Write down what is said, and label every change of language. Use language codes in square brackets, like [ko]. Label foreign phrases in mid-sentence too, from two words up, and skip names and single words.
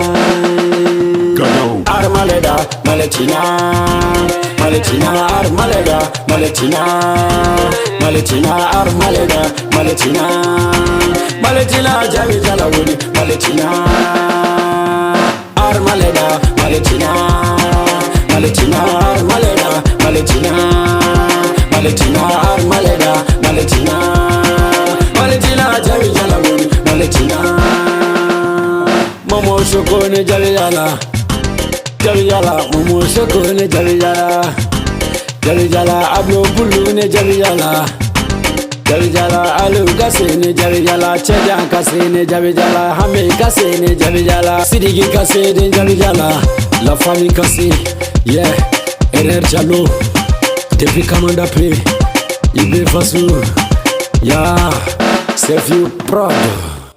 [man] Armaleda, Maletina, Maletina, Armaleda, Maletina, Maletina, Armaleda, Maletina, Maletina jabi jala woni Maletina ar maleda Maletina Maletina ar maleda Maletina Maletina ar maleda Maletina Maletina jabi jala woni Maletina Momo shoko ne jabi jala Momo shoko ne jabi jala ablo bulu ne jabi jala alu Gasii ne jabi jala Chejan Gasii ne jabi jala Hame Gasii ne jabi jala Sidiki Gasii ne jabi jala [fr] La famille [man] Gasii yeah RR Jalo depuis Kamanda P Ibe Fasu yeah [fr] c'est vieux prod